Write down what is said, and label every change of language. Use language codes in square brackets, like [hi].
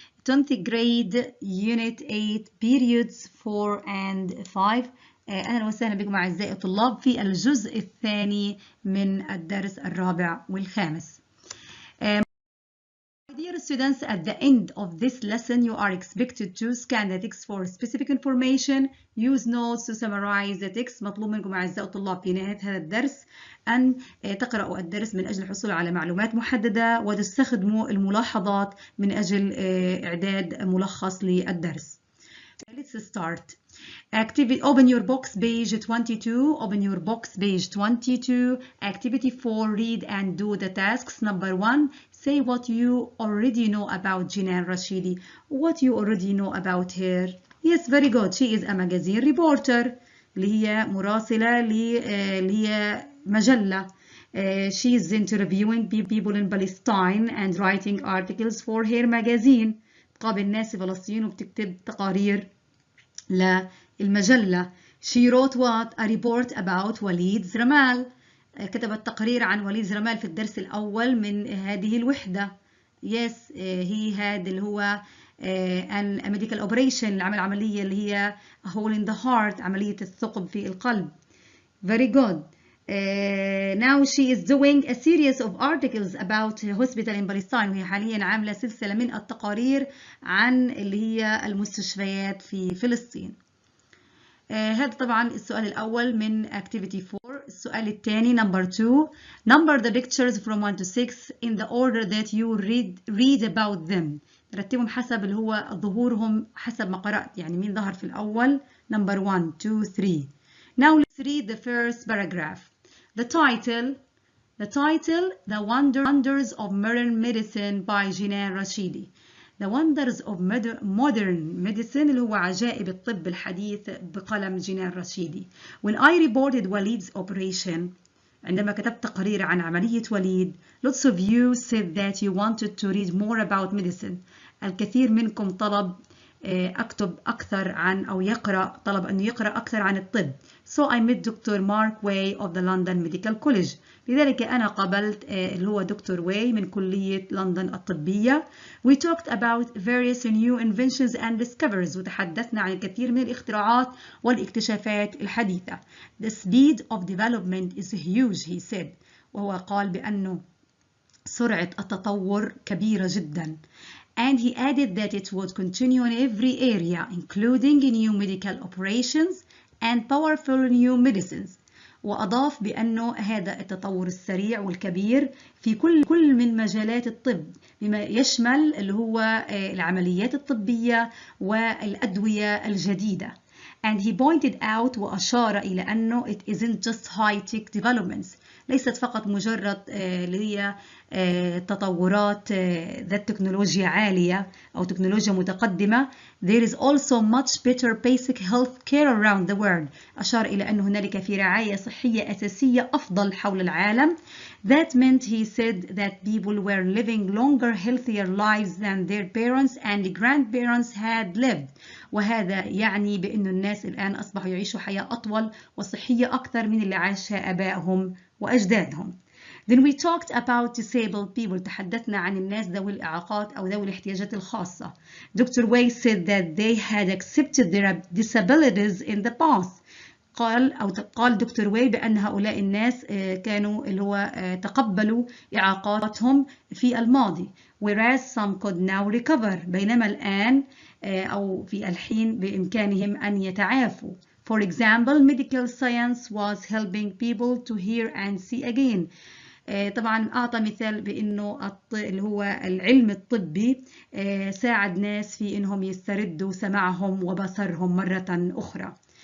[en] 10th grade unit 8 periods 4 and 5. [ar] أهلا وسهلا بكم أعزائي الطلاب في الجزء الثاني من الدرس الرابع والخامس. [en] Dear students, at the end of this lesson, you are expected to scan the text for specific information, use notes to summarize the text. [ar] مطلوب منكم أعزائي الطلاب في نهاية هذا الدرس أن تقرأوا الدرس من أجل الحصول على معلومات محددة وتستخدموا الملاحظات من أجل إعداد ملخص للدرس. [en] Let's start. Activity. Open your box page 22. Open your box page 22. Activity 4. Read and do the tasks. Number 1. Say what you already know about Jinan Rashidi. What you already know about her. Yes, very good. She is a magazine reporter. [ar] اللي هي مراسلة اللي هي مجلة. [en] She is interviewing people in Palestine and writing articles for her magazine. [ar] تقابل ناس في فلسطين وبتكتب تقارير للمجلة. [en] She wrote what? A report about وليد زرمال. [ar] كتبت تقرير عن وليد زرمال في الدرس الأول من هذه الوحدة. [en] Yes, he had [ar] اللي هو [en] a medical operation، [ar] العمل عملية اللي هي [en] a hole in the heart، [ar] عملية الثقب في القلب. [en] Very good. Now she is doing a series of articles about hospital in Palestine، [ar] وهي حاليا عاملة سلسلة من التقارير عن اللي هي المستشفيات في فلسطين. هذا طبعا السؤال الأول من activity 4. السؤال الثاني number 2. [en] Number the pictures from 1 to 6 in the order that you read about them. [ar] رتبهم حسب اللي هو ظهورهم حسب ما قرأت، يعني مين ظهر في الأول. [en] number 1 2 3. Now let's read the first paragraph. The title, The Wonders of Modern Medicine by Jinan Rashidi. The Wonders of Modern Medicine [ar] اللي هو عجائب الطب الحديث بقلم جينان رشيدي. [en] When I reported Walid's operation، [ar] عندما كتبت تقرير عن عملية وليد، [en] lots of you said that you wanted to read more about medicine. [ar] الكثير منكم طلب أكتب أكثر عن أو طلب أنه يقرأ أكثر عن الطب. [en] So I met Dr. Mark Way of the London Medical College. [ar] لذلك أنا قابلت اللي هو دكتور واي من كلية لندن الطبية. [en] We talked about various new inventions and discoveries. [ar] وتحدثنا عن الكثير من الاختراعات والاكتشافات الحديثة. [en] The speed of development is huge, he said. [ar] وهو قال بأنه سرعة التطور كبيرة جدا. [en] And he added that it would continue in every area, including new medical operations and powerful new medicines. [ar] وأضاف بأنه هذا التطور السريع والكبير في كل من مجالات الطب، بما يشمل اللي هو العمليات الطبية والأدوية الجديدة. [en] And he pointed out [ar] وأشار إلى أنه [en] it isn't just high-tech developments. [ar] ليست فقط مجرد اللي هي تطورات ذات تكنولوجيا عالية أو تكنولوجيا متقدمة. [en] There is also much better basic health care around the world. [ar] أشار إلى أن هنالك في رعاية صحية أساسية أفضل حول العالم. [en] That meant, he said, that people were living longer, healthier lives than their parents and grandparents had lived. [ar] وهذا يعني بأن الناس الآن أصبحوا يعيشوا حياة أطول وصحية أكثر من اللي عاشها آبائهم وأجدادهم. [en] Then we talked about disabled people. [ar] تحدثنا عن الناس ذوي الإعاقات أو ذوي الاحتياجات الخاصة. [en] Dr. Way said that they had accepted their disabilities in the past. [ar] قال دكتور واي بأن هؤلاء الناس كانوا اللي هو تقبلوا إعاقاتهم في الماضي. [en] Whereas some could now recover. [ar] بينما الآن أو في الحين بإمكانهم أن يتعافوا. [en] For example, medical science was helping people to hear and see again. [ar] طبعا أعطى مثال بأنه اللي هو العلم الطبي ساعد ناس في أنهم يستردوا سمعهم وبصرهم مرة أخرى.